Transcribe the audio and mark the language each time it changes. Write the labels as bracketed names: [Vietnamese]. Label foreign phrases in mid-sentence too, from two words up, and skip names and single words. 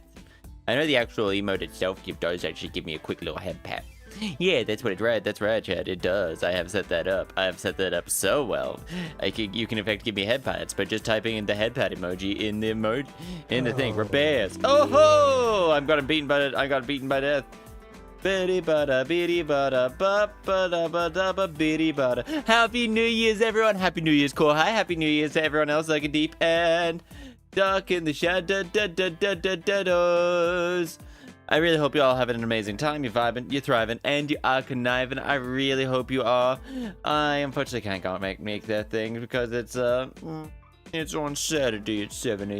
[English] I know the actual emote itself does actually give me a quick little head pat. Yeah, that's what it read. That's right, Chad. It does. I have set that up. I have set that up so well. You can in fact give me head pats by just typing in the head pat emoji in the thing. Repairs. Oh ho! I got beaten by death. Bitty bada bitty bada ba bada bada ba bitty bada. Happy New Year's, everyone. Happy New Year's, Kohai. Happy New Year's to everyone else like a deep and dark in the shadows. I really hope you all having an amazing time. You're vibing, you're thriving, and you are conniving. I really hope you are. I unfortunately can't make that thing because it's on Saturday at 7 a.m.